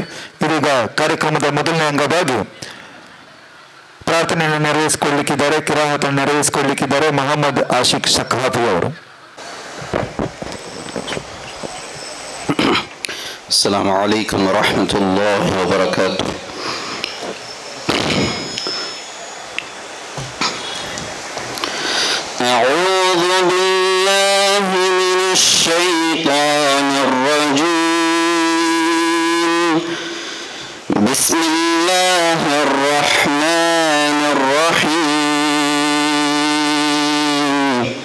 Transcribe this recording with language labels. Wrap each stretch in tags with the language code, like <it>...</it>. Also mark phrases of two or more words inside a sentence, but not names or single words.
<kn>ಇದೀಗ ಕಾರ್ಯಕ್ರಮದ ಮೊದಲನೇ ಅಂಗವಾಗಿ ಪ್ರಾರ್ಥನೆಯನ್ನು ನೆರವೇರಿಸಿಕೊಳ್ಳಲಿಕ್ಕಿದ್ದಾರೆ, ಕಿರಾಹತನ್ನು ನೆರವೇರಿಸಿಕೊಳ್ಳಲಿಕ್ಕಿದ್ದಾರೆ ಮೊಹಮ್ಮದ್ ಆಶಿಕ್ ಸಖಾಫಿ ಅವರು.</kn> <ar>السلام عليكم ورحمة الله وبركاته. أعوذ بالله من الشيطان الرجيم. بسم الله الرحمن الرحيم.</ar>